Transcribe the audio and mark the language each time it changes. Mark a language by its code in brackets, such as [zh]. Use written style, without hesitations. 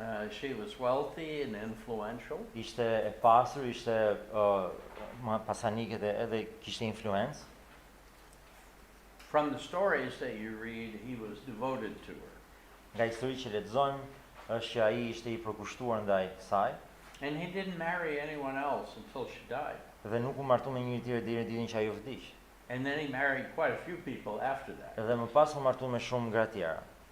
[en] She was wealthy and influential. [sq] ishte e pasur, ishte pasanike dhe edhe kishte influencë. [en] From the stories that you read, he was devoted to her. [sq] Nga histori që lexojmë është që ai ishte I përkushtuar ndaj saj [en] And he didn't marry anyone else until she died. [sq] dhe nuk u martu me njëri tjetër deri në ditën që ajo vdiq. [en] And then he married quite a few people after that. [sq] Edhe më pas u martu me shumë gra tjera.